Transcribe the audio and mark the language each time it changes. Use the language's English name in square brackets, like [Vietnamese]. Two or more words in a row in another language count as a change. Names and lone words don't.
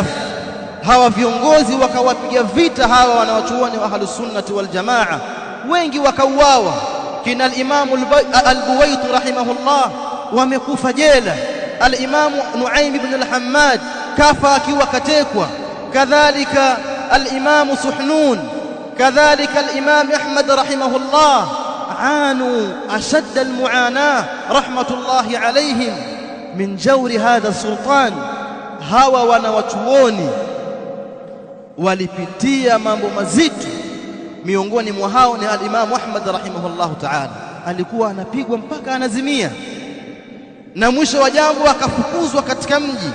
[Swahili] Hawa viongozi wakawapiga vita hawa wanawachuoni wa ahlus sunnati wal jamaa, wengi wakauawa. Kina al-Imam al-Buwaiti rahimahullah wamekufa jela, al-Imam Nuaym ibn al-Hammad kafa akiwa katekwa, kadhalika al-Imam Suhnun, kadhalika al-Imam Ahmad rahimahullah [Arabic] عانوا أشد المعاناة رحمة الله عليهم من جور هذا السلطان. [Swahili] hawa wanawachuoni walipitia mambo mazito. Miongoni mwa hao ni al-Imam Ahmad [Arabic] رحمه الله تعالى, [Swahili] alikuwa anapigwa mpaka anazimia, na mwisho wa jambo akafukuzwa katika mji.